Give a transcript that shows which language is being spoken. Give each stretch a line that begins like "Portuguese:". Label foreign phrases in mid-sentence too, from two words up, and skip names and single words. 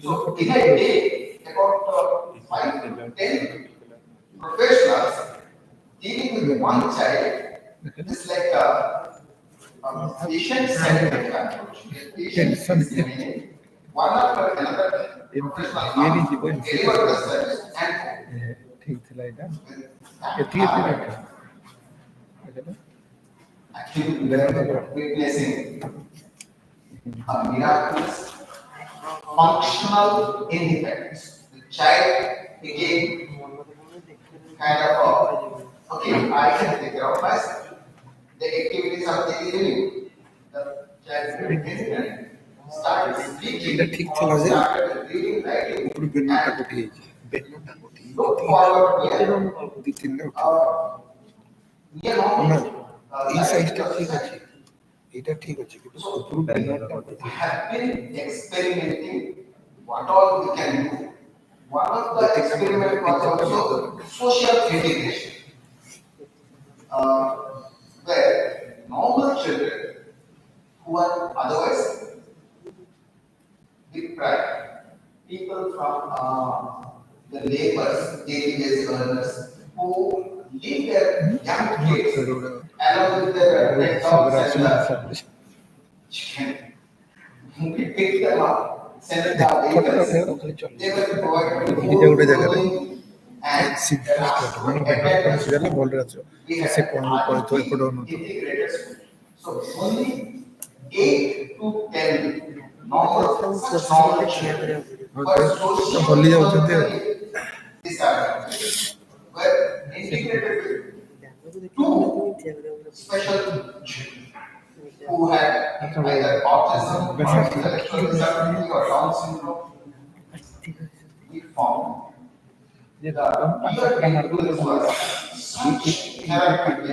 English: So in a day, about 5 to 10 professionals dealing with one child is like a patient-centered approach. Patient is remaining, one after another professional comes, deliver the service, and
Hindi: ठीक थी लाइट
English: actually we are witnessing a miraculous functional independence. The child became kind of okay, I can take care of myself. The activities of daily living. The child became independent, started speaking, started reading, writing, and look forward here. We are not
Bangla: এই সাইজটা ঠিক আছে এটা ঠিক আছে কিন্তু উপর
English: have been experimenting what all we can do. One of the experiments was also social integration, where normal children who are otherwise deprived, people from the laborers, daily wage earners, who leave their young kids along with their pet dogs and chicken. We pick them up, send them to vehicles. They were provided with food, clothing, and
Odia: ସେ କଣ କରିଥିବ ଏପଟ
English: integrated school. So only 8 to 10 normal children were socially
Odia: ହଲି ଯାଉଛନ୍ତି ଆଉ
English: disadvantaged, were integrated with 2 special children who had either autism or intellectual disability or Down syndrome. We found the Bhubaneswar speech therapy.